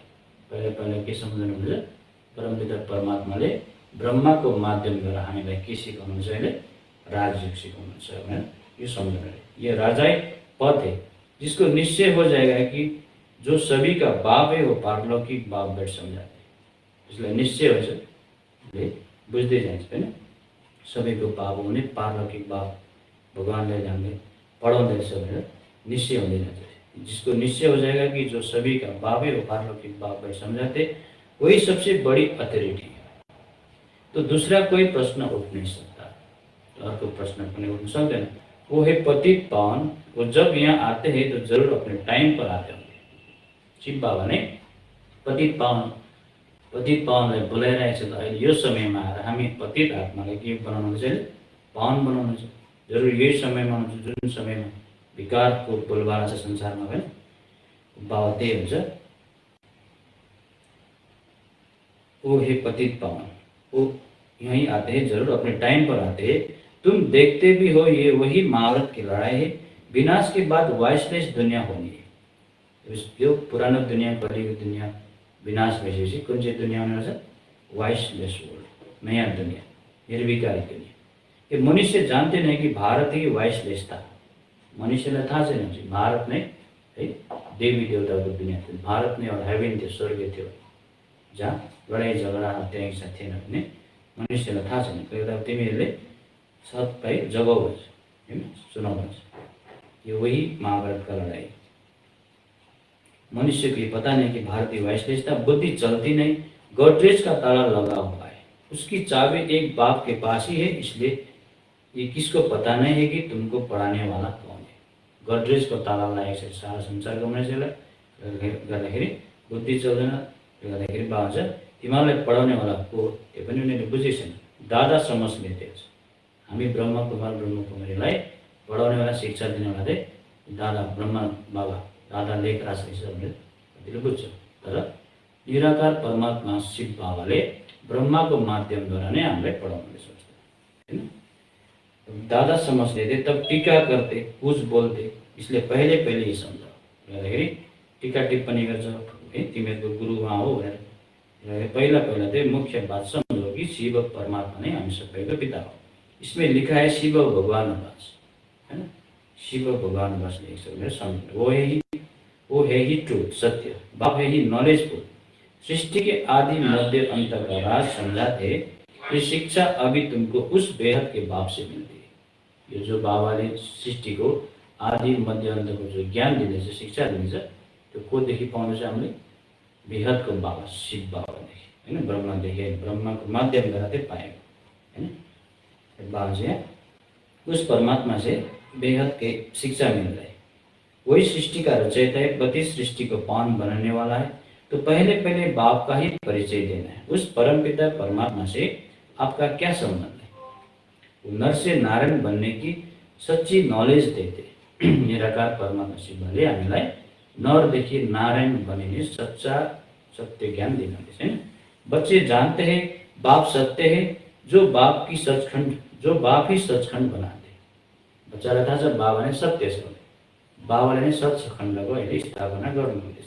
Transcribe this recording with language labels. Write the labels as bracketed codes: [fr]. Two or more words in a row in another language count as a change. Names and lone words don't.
[ne] पहले के सम्झनु हुन्छ, परमपिता परमात्माले ब्रह्माको माध्यम गरेर हामीलाई के सिकाउनुहुन्छ, अहिले राज्य सिकाउनुहुन्छ भनेर यो सम्झनु। [hi] ये राजाई पद है जिसको निश्चय हो जाएगा कि जो सभी का बाप है वो पारलौकिक बाप बैठ समझाते, इसलिए [ne] निश्चय हुन्छ, बुझ्दै जान्छ हैन। सबैको बाप हुने पारलौकिक बाप भगवानले हामीले पढाउँदैछ भनेर निश्चय हुँदै जान्छ। [hi] जिसको निश्चय हो जाएगा कि जो सभी का बाप है वो पारलौकिक बाप बैठ समझाते, वही सबसे बड़ी अथॉरिटी है, तो दूसरा कोई प्रश्न उठ नहीं सकता। [ne] तो अर्को प्रश्न पनि उठ्न सक्दैन। [hi] वो है पतित पावन, वो जब यहाँ आते हैं तो जरूर अपने टाइम पर आते होंगे। शिव बाबा ने पतित पावनलाई बोलाइरहेछ त अहिले यो समयमा आएर हामी पतित आत्मालाई के बनाउनु छ, पावन बनाउनु छ। जरुर यही समयमा हुन्छ जुन समयमा विकारको बोलबाला छ संसारमा पनि, बाबा त्यही हुन्छ। वो है पतित पावन, वो यहीं आते हैं, जरूर अपने टाइम पर आते हैं। तुम देखते भी हो ये वही महाभारत की लड़ाई है। विनाश के बाद वाइसलेस दुनिया होनी है। [ne] जो पुरानो दुनिया, कलियुग दुनिया विनाश भइसकेपछि कुन चाहिँ दुनिया हुने रहेछ? [en] viceless world, [ne] नयाँ दुनिया, निर्विकारी दुनिया। [hi] ये मनुष्य जानते नहीं कि भारत ही वाइसलेस था। [ne] मनुष्यलाई थाहा छैन कि भारत नै है देवी देवताको दुनिया थियो, भारत नै एउटा हेभेन थियो, स्वर्ग थियो, जहाँ लडाइँ झगडा हत्या हिंसा थिएन भने मनुष्यलाई थाहा छैन। कहिले तिमीहरूले सबै जगाउ भन्छ, होइन, सुनाउ भन्छ। [hi] ये वही महाभारत का लड़ाई। मनुष्य को ये पता नहीं कि भारतीय वाइसलेस था, बुद्धि चलती नहीं, गोदरेज का ताला लगा हुआ है, उसकी चाबी एक बाप के पास ही है, इसलिए ये किसको पता नहीं है कि तुमको पढ़ाने वाला कौन है। [ne] गोदरेज को ताला लागेको छ सारा संसारको मान्छेलाई गर्दाखेरि बुद्धि चल्दैन, त्यो गर्दाखेरि बाबा चाहिँ तिमीहरूलाई पढाउने वाला को त्यो पनि उनीहरूले बुझेको छैन। [hi] दादा समझ लेते [ne] छ, हामी ब्रह्मकुमार ब्रह्मकुमारीलाई पढाउने वाला, शिक्षा दिने वाला चाहिँ दादा ब्रह्मा बाबा, दादा लेख राज रहेछ भनेर कतिले बुझ्छ। तर निराकार परमात्मा शिव बाबाले ब्रह्माको माध्यमद्वारा नै हामीलाई पढाउनु सोच्छ, होइन। [hi] दादा समझ लेते, तब टीका करते, कुछ बोलते, इसलिए पहले पहले ये सम्झाऊ। [ne] हेर्दाखेरि टीका टिप्पणी गर्छ है, तिमीहरूको गुरु उहाँ हो भनेर पहिला पहिला चाहिँ मुख्य बात सम्झो कि शिव परमात्मा नै हामी सबैको पिता हो। [hi] इसमें लिखा है शिव भगवान वास, है ना, शिव भगवान वास [ne] लेखेको छ भनेर सम्झनु। [hi] वो है ही ट्रुथ, सत्य, बाप है ही नॉलेजफुल, सृष्टि के आदि मध्य अंत का राज समझाते। ये शिक्षा अभी तुमको उस बेहद के बाप से मिलती है। [ne] यो जो बाबाले सृष्टिको आदि मध्य अन्तको जो ज्ञान दिँदैछ, शिक्षा दिँदैछ, त्यो कोदेखि पाउनु चाहिँ हामीले? बेहदको बाबा शिव बाबादेखि, होइन, ब्रह्मादेखि, ब्रह्माको माध्यमद्वारा चाहिँ पाएको, होइन। [hi] बाबा चाहिँ उस परमात्मा से बेहद के शिक्षा मिल रही। वही सृष्टि का रचयिता है, गति सृष्टि को पावन बनाने वाला है। तो पहले पहले बाप का ही परिचय देना है। उस परमपिता परमात्मा से आपका क्या संबंध है? वो नर से नारायण बनने की सच्ची नॉलेज देते। [ne] निराकार परमात्मा शिवले हामीलाई नरदेखि नारायण बनिने सच्चा सत्य ज्ञान दिनुहुन्छ, हैन। [hi] बच्चे जानते हैं बाप सत्य है, जो बाप ही सचखण्ड बनाते। [ne] बच्चालाई थाहा छ बाबा नै सत्य छ, बाबाले नै सचखण्डको अहिले स्थापना गर्नुहुँदैछ।